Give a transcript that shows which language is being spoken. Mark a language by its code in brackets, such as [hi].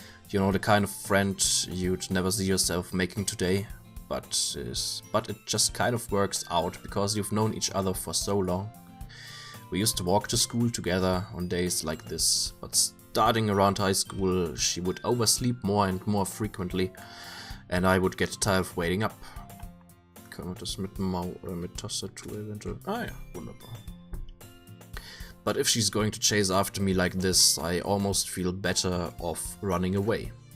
[en] You know, the kind of friend you'd never see yourself making today, but it just kind of works out because you've known each other for so long. We used to walk to school together on days like this, but starting around high school, she would oversleep more and more frequently, and I would get tired of waiting up. [de] Können wir das mit Tastatur eventuell? Ah ja, wunderbar. [en] But if she's going to chase after me like this, I almost feel better off running away.